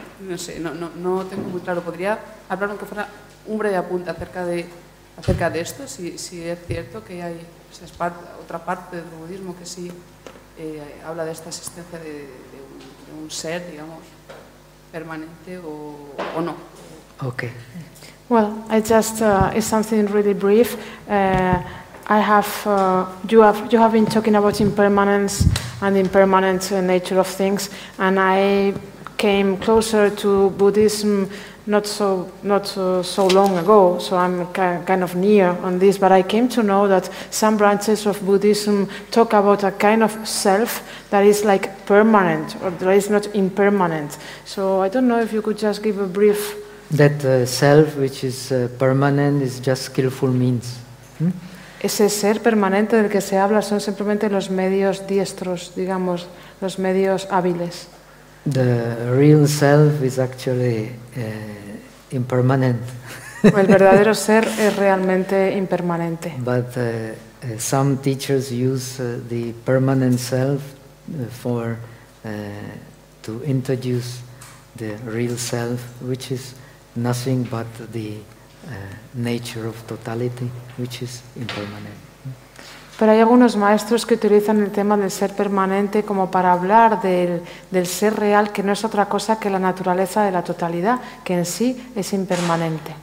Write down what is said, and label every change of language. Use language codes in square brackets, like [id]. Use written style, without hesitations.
[es] No sé, no tengo muy claro. ¿Podría hablar aunque fuera un breve apunte acerca de esto? Si es cierto que hay otra parte del budismo que sí habla de esta existencia de un ser, digamos, permanente o no. Okay. [en] Well, I just it's something really brief. You have been talking about impermanence and impermanent nature of things, and I came closer to Buddhism not so long ago, so I'm kind of near on this, but I came to know that some branches of Buddhism talk about a kind of self that is like permanent or that is not impermanent. So I don't know if you could just give a brief. That self which is permanent is just skillful means. [es] Ese ser permanente del que se habla son simplemente los medios diestros, digamos, los medios hábiles. [en] The real self is actually impermanent. [es] El verdadero ser es realmente impermanente. [en] But some teachers use the permanent self for to introduce the real self, which is nothing but the nature of totality, which is impermanent. [es] Pero hay algunos maestros que utilizan el tema del ser permanente como para hablar del ser real, que no es otra cosa que la naturaleza de la totalidad, que en sí es impermanente.